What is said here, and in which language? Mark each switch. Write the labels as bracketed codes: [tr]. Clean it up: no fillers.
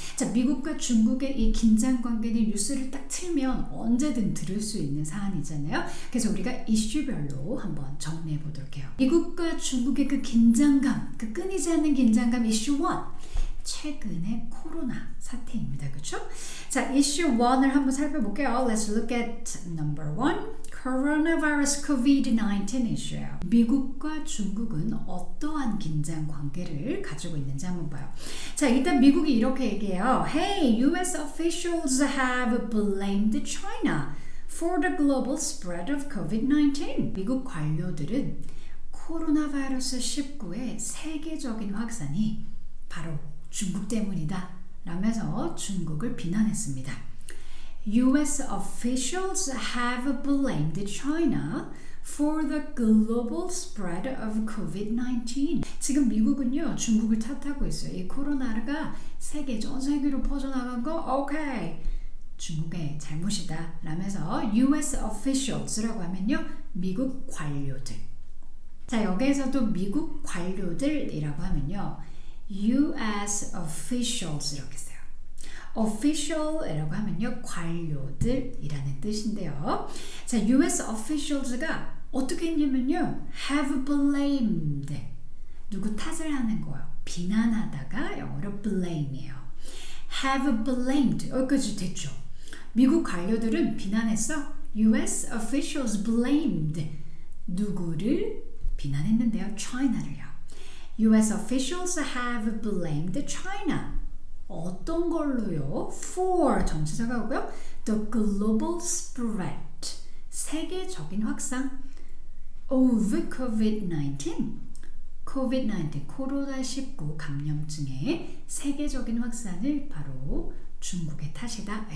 [ko] 자, 미국과 중국의 이 긴장 관계는 뉴스를 딱 틀면 언제든 들을 수 있는 사안이잖아요. 그래서 우리가 이슈별로 한번 정리해 보도록 해요. 미국과 중국의 그 긴장감, 그 끊이지 않는 긴장감 이슈 1. 최근의 코로나 사태입니다. 그렇죠? 자, 이슈 1을 한번 살펴볼게요. [en] Let's look at number 1. [ko] Coronavirus COVID-19 이슈예요. 미국과 중국은 어떠한 긴장 관계를 가지고 있는지 한번 봐요. 자, 일단 미국이 이렇게 얘기해요. [en] Hey, US officials have blamed China for the global spread of COVID-19. [ko] 미국 관료들은 코로나 바이러스 19의 세계적인 확산이 바로 중국 때문이다 라면서 중국을 비난했습니다. [en] US officials have blamed China for the global spread of COVID-19. [ko] 지금 미국은요, 중국을 탓하고 있어요. 이 코로나가 전 세계로 퍼져나간 거, 오케이. 중국의 잘못이다 라면서 US officials라고 하면요, 미국 관료들. 자, 여기에서도 미국 관료들이라고 하면요, US officials 이렇게 써요. official이라고 하면요, 관료들이라는 뜻인데요. 자, US officials가 어떻게 했냐면요, have blamed. 누구 탓을 하는 거예요. 비난하다가 영어로 blame이에요. have blamed. 여기까지 됐죠. 미국 관료들은 비난했어. [en] US officials blamed. [ko] 누구를 비난했는데요. China를요. [en] US officials have blamed China. [ko] 어떤 걸로요? [en] For [ko] 전치사가 오고요. [en] The global spread. [ko] 세계적인 확산 of COVID-19. COVID-19, 코로나19 감염증의 세계적인 확산을 바로 중국의 탓이다.